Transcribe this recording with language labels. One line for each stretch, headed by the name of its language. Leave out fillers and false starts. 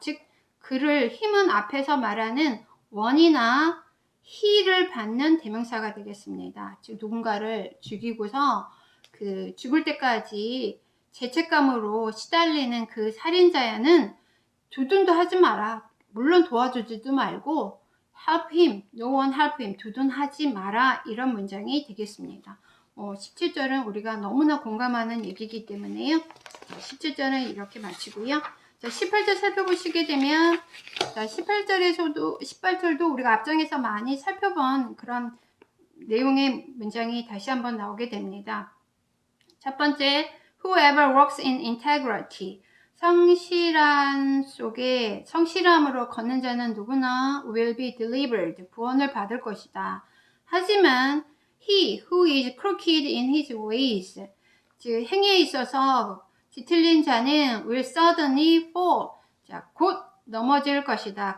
Korean: 즉 그를, 힘은 앞에서 말하는 one이나 he를 받는 대명사가 되겠습니다. 즉 누군가를 죽이고서 그 죽을 때까지 죄책감으로 시달리는 그 살인자야는 두둔도 하지 마라. 물론 도와주지도 말고
English: help him, no one help him,
Korean: 두둔하지 마라. 이런 문장이 되겠습니다. 17절은 우리가 너무나 공감하는 얘기이기 때문에요. 17절은 이렇게 마치고요. 자, 18절 살펴보시게 되면, 자, 18절도 우리가 앞장에서 많이 살펴본 그런 내용의 문장이 다시 한번 나오게 됩니다. 첫 번째,
English: whoever works in integrity.
Korean: 성실한 속에 성실함으로 걷는 자는 누구나
English: will be delivered,
Korean: 구원을 받을 것이다. 하지만
English: he who is crooked in his ways,
Korean: 즉 행위에 있어서 뒤틀린 자는
English: will suddenly fall,
Korean: 자, 곧 넘어질 것이다.